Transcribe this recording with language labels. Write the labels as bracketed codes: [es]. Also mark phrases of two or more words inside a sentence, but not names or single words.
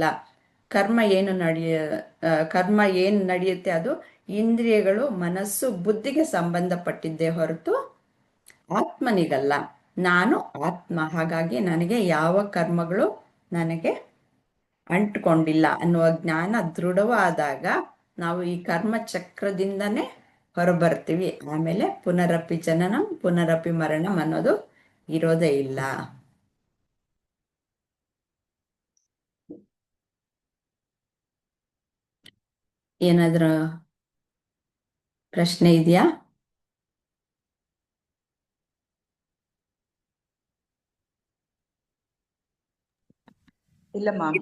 [kn] ಕರ್ಮ ಏನು ಕರ್ಮ ಏನು ನಡೆಯುತ್ತೆ ಅದು ಇಂದ್ರಿಯಗಳು, ಮನಸ್ಸು, ಬುದ್ಧಿಗೆ ಸಂಬಂಧಪಟ್ಟಿದ್ದೇ ಹೊರತು ಆತ್ಮನಿಗಲ್ಲ. ನಾನು ಆತ್ಮ, ಹಾಗಾಗಿ ನನಗೆ ಯಾವ ಕರ್ಮಗಳು ನನಗೆ ಅಂಟ್ಕೊಂಡಿಲ್ಲ ಅನ್ನುವ ಜ್ಞಾನ ದೃಢವಾದಾಗ ನಾವು ಈ ಕರ್ಮ ಚಕ್ರದಿಂದನೇ ಹೊರಬರ್ತೀವಿ. ಆಮೇಲೆ [sa] ಪುನರಪಿ ಜನನಂ ಪುನರಪಿ ಮರಣಂ [kn] ಅನ್ನೋದು ಇರೋದೇ ಇಲ್ಲ. ಏನಾದರೂ ಪ್ರಶ್ನೆ ಇದೆಯಾ? ಇಲ್ಲ ಮ್ಯಾಮ್.